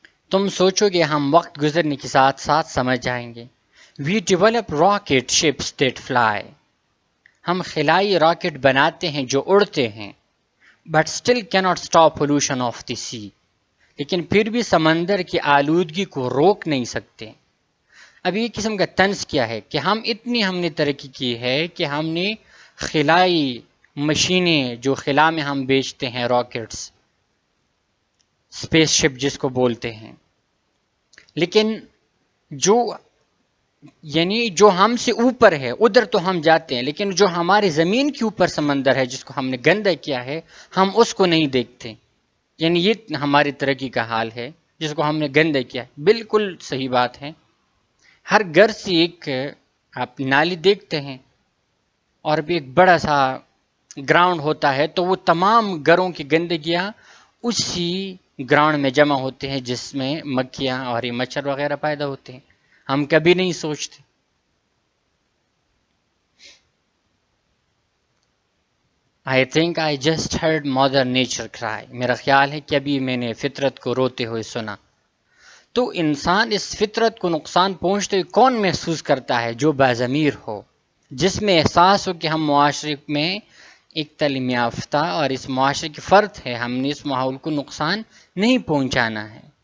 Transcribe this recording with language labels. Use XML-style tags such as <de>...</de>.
<ur>تم سوچو گے ہم وقت گزرنے کے ساتھ ساتھ سمجھ جائیں گے.</ur> <en>We develop rocket ships that fly.</en> <ur>ہم خلائی راکٹ بناتے ہیں جو اڑتے ہیں.</ur> <en>But still cannot stop pollution of the sea.</en> <ur>لیکن پھر بھی سمندر کی آلودگی کو روک نہیں سکتے. اب یہ قسم کا طنز کیا ہے کہ ہم نے ترقی کی ہے کہ ہم نے خلائی مشینیں جو خلا میں ہم بیچتے ہیں، راکٹس، اسپیس شپ جس کو بولتے ہیں، لیکن جو ہم سے اوپر ہے ادھر تو ہم جاتے ہیں، لیکن جو ہمارے زمین کے اوپر سمندر ہے جس کو ہم نے گندا کیا ہے، ہم اس کو نہیں دیکھتے. یعنی یہ ہماری ترقی کا حال ہے جس کو ہم نے گندا کیا ہے. بالکل صحیح بات ہے. ہر گھر سے ایک آپ نالی دیکھتے ہیں اور بھی ایک بڑا سا گراؤنڈ ہوتا ہے، تو وہ تمام گھروں کی گندگیاں اسی گراؤنڈ میں جمع ہوتے ہیں جس میں مکھیاں اور یہ مچھر وغیرہ پیدا ہوتے ہیں. ہم کبھی نہیں سوچتے.</ur> <en>I think I just heard Mother Nature cry.</en> <ur>میرا خیال ہے کہ ابھی میں نے فطرت کو روتے ہوئے سنا. تو انسان اس فطرت کو نقصان پہنچتے ہوئے کون محسوس کرتا ہے؟ جو باضمیر ہو، جس میں احساس ہو کہ ہم معاشرے میں ایک تعلیم یافتہ اور اس معاشرے کی فرد ہے، ہم نے اس ماحول کو نقصان نہیں پہنچانا ہے.</ur>